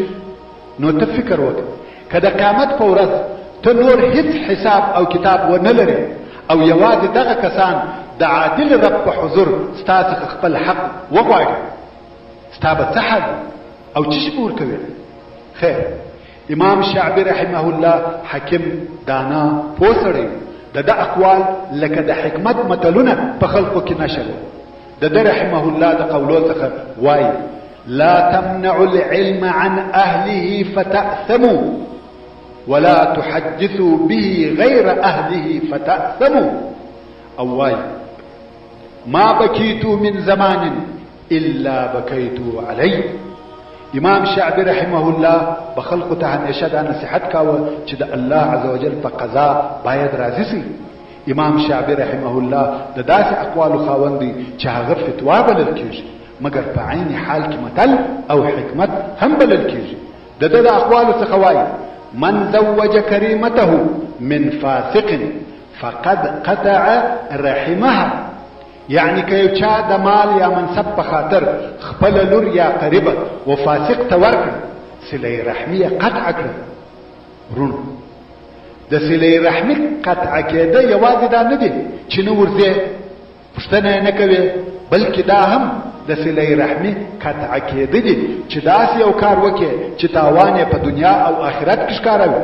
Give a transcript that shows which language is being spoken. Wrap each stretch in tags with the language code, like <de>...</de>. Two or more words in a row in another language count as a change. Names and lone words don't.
<ps>نو ته فکر وکړه، که د قیامت په ورځ ته نور هیڅ حساب او کتاب ونه لرې او یوازې دغه کسان د عادل رب په حضور ستا څخه خپل حق وغواړي، ستا به څه حال او څه شی به ورکوې؟ خیر، امام شعبي رحمه الله حکیم، دانا، پوه سړی، د ده اقوال لکه د حکمت متلونه په خلقو کې نشر و. د ده رحمه الله د قولو څخه وایي</ps> <ar>لا تمنعوا العلم عن أهله فتأثموا ولا تحدثوا به غير أهله فتأثموا.</ar> <ps>او وایي</ps> <ar>ما بكيت من زمان إلا بكيت عليه.</ar> <ps>امام شعبي رحمه الله بخلقو ته همیشه دا نصیحت کاوه چې د الله عزوجل په قضا باید راضي سي. امام شعبي رحمه الله د داسې اقوالو خاوند دی چې هغه فتوا بلل کېږي، مګر په عین حال کې متل او حکمت هم بلل کېږي. د ده د اقوالو څخه وایي</ps> <ar>من زوج کریمته من فاسق فقد قطع رحمها.</ar> <ps>یعنی که یو چا د مال یا منصب په خاطر خپل لور یا قریبه و فاسق ته ورکړه، صله رحمي قطع کړه. ورونو، د صله رحمي قطع کېده یوازې دا نه دی چې نه ورځې پوښتنه یې نه کوې، بلکې دا هم د صله رحمي قطع کېده دي چې داسې یو کار وکړې چې تاوان یې په دنیا او آخرت کې ښکاره.</ps>